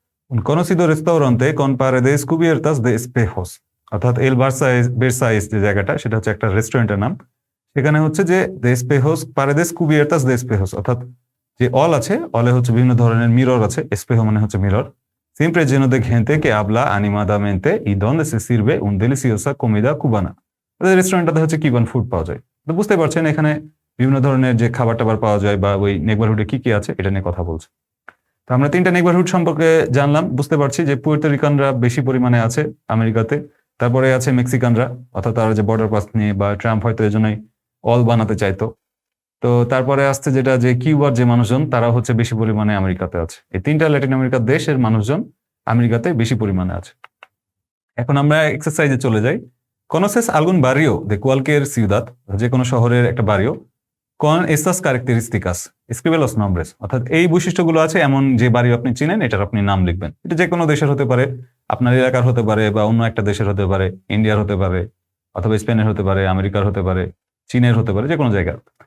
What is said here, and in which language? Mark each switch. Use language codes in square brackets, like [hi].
[es] Un conocido restaurante con paredes cubiertas de espejos, [bn] অর্থাৎ এল ভার্সাইস যে জায়গাটা, সেটা হচ্ছে একটা রেস্টুরেন্টের নাম। সেখানে হচ্ছে যে [es] de espejos, paredes cubiertas de espejos, [bn] অর্থাৎ যে অল আছে, অলে হচ্ছে বিভিন্ন ধরনের মিরর আছে, espejo মানে হচ্ছে mirror. [es] Siempre lleno de gente que habla animadamente y donde se sirve un deliciosa comida cubana, [bn] রেস্টুরেন্টটাতে হচ্ছে কিউবান ফুড পাওয়া যায়। তো বুঝতে পারছেন এখানে বিভিন্ন ধরনের যে খাবার টাবার পাওয়া যায়, বা ওই নেইবারহুডে কি কি আছে এটা নিয়ে কথা বলছে। তো আমরা 3টা নেইবারহুড সম্পর্কে জানলাম, বুঝতে পারছি যে পুয়ের্তো রিকানরা বেশি পরিমাণে আছে আমেরিকাতে, তারপরে আছে মেক্সিকানরা, অর্থাৎ তারা যে বর্ডার পাস নিয়ে, বা ট্রাম্প হয়তো এজন্যই অল বানাতে চাইতো। তো তারপরে আসছে যেটা যে কিউবার যে মানুষজন, তারা হচ্ছে বেশি পরিমাণে আমেরিকাতে আছে। এই 3টা ল্যাটিন আমেরিকার দেশের মানুষজন আমেরিকাতে বেশি পরিমাণে আছে। এখন আমরা এক্সারসাইজে চলে যাই। [es] ¿Conoces algún barrio de cualquier ciudad? [bn] যে কোনো শহরের একটা বাড়িও। [es] Con estas características escribe los nombres, [bn] অর্থাৎ এই বৈশিষ্ট্যগুলো আছে এমন যে বাড়ি আপনি চিনেন, এটার আপনি নাম লিখবেন। এটা যে কোনো দেশের হতে পারে, আপনার এলাকার হতে পারে, বা অন্য একটা দেশের হতে পারে, ইন্ডিয়ার হতে পারে, অথবা স্পেনের হতে পারে, আমেরিকার হতে পারে, চীনের হতে পারে, যে কোনো জায়গার।